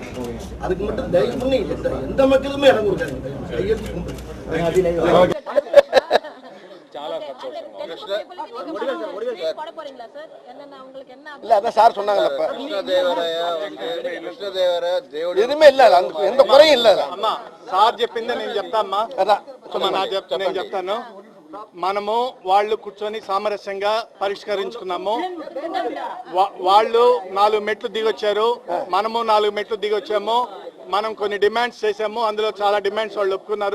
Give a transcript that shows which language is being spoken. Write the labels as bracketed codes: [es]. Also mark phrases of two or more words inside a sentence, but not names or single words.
[ta] அதுக்கு மட்டும் தயவு பண்ணி எந்த மக்களுமே இடம் கொடுக்காங்க. கையெழுத்து இல்ல அதான் சார் சொன்னாங்கல்ல, எதுவுமே இல்ல, எந்த குறையும் இல்ல. [te] అమ్మా సార్ చెప్పిందే నేను చెప్తా అమ్మా. నేను చెప్తాను. మనము వాళ్ళు కూర్చొని సామరస్యంగా పరిష్కరించుకున్నాము. వాళ్ళు 4 మెట్లు దిగొచ్చారు, మనము 4 మెట్లు దిగొచ్చాము. మనం కొన్ని డిమాండ్స్ చేసాము, అందులో చాలా డిమాండ్స్ వాళ్ళు ఒప్పుకున్నారు.